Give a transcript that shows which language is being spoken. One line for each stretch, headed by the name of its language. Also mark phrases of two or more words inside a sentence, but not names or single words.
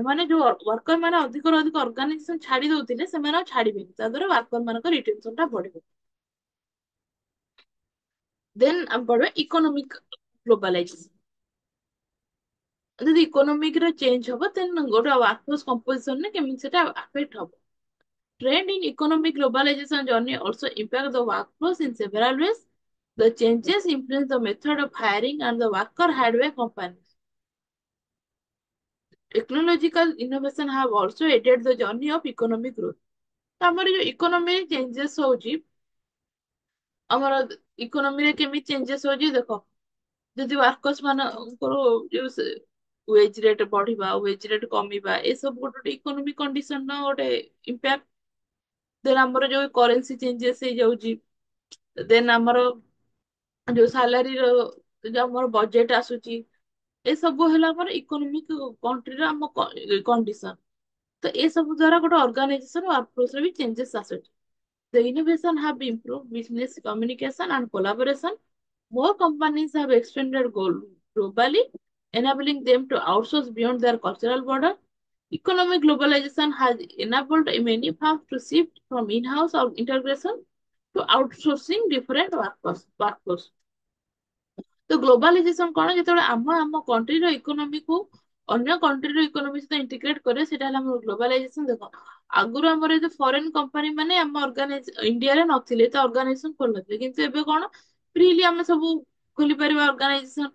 Odia: ମାନେ ଯୋଉ ୱାର୍କର ମାନେ ଅଧିକରୁ ଅଧିକ ଅର୍ଗାନାଇଜେସନ ଛାଡି ଦଉଥିଲେ ସେମାନେ ଆଉ ଛାଡିବେନି, ତା ଦ୍ୱାରା ୱାର୍କର ମାନଙ୍କ ରିଟେନସନ ଟା ବଢିବ। ଦେନ୍ ଆମେ ପଢିବା
English: economic globalization.
Odia: ଯଦି ଇକୋନୋମିକ ରେ ଚେଞ୍ଜ ହବ ଦେନ୍ ଗୋଟେ
English: workforce composition
Odia: ରେ କେମିତି ସେଟା ଆଫେକ୍ଟ ହବ।
English: Trend in economic globalization journey also impact the workforce in several ways. The changes influence the method of hiring and the worker hired by companies. Technological innovation have also aided the journey of economic growth.
Odia: ତ ଆମର ଯୋଉ
English: economy changes
Odia: ହଉଛି, ଆମର ଇକୋନୋମିରେ କେମିତି ଚେଞ୍ଜେସ ହଉଛି ଦେଖ, ଯଦି ୱାର୍କର୍ସ ମାନଙ୍କର ଯୋଉ
English: wage rate
Odia: ବଢିବା,
English: wage rate
Odia: କମିବା, ଏସବୁ ଗୋଟେ ଗୋଟେ
English: economic condition
Odia: ଗୋଟେ ଇମ୍ପାକ୍ଟ। ଦେନ୍ ଆମର ଯୋଉ
English: currency changes
Odia: ହେଇଯାଉଛି, ଦେନ୍ ଆମର ଯୋଉ ସାଲାରୀର ଯୋଉ ଆମର ବଜେଟ ଆସୁଛି, ଏସବୁ ହେଲା ଆମର
English: economic country
Odia: ଆମ କଣ୍ଡିସନ। ତ ଏସବୁ ଦ୍ଵାରା ଗୋଟେ
English: organization workforce
Odia: ବି ଚେଞ୍ଜେସ୍ ଆସୁଛି।
English: The innovation have improved business communication and collaboration. More companies have expanded globally, enabling them to outsource beyond their cultural border. Economic globalization has enabled many firms to shift from in-house or integration to outsourcing different workforce.
Odia: ତ ଗ୍ଲୋବାଲାଇଜେସନ କଣ, ଯେତେବେଳେ ଆମ ଆମ
English: country economy
Odia: ଅନ୍ୟ
English: country economy
Odia: ସହିତ ଇଣ୍ଟିଗ୍ରେଟ କରେ, ସେଟା ହେଲା ଆମର ଗ୍ଲୋବାଲାଇଜେସନ। ଦେଖ, ଆଗରୁ ଆମର ଏ
English: foreign company
Odia: ମାନେ ଆମ ଇଣ୍ଡିଆରେ ନଥିଲେ, ତ ଅର୍ଗାନାଇଜେସନ ଖୋଲିନଥିଲେ, କିନ୍ତୁ ଏବେ କଣ ଫ୍ରିଲି ଆମେ ସବୁ ଖୋଲିପାରିବା ଅର୍ଗାନାଇଜେସନ।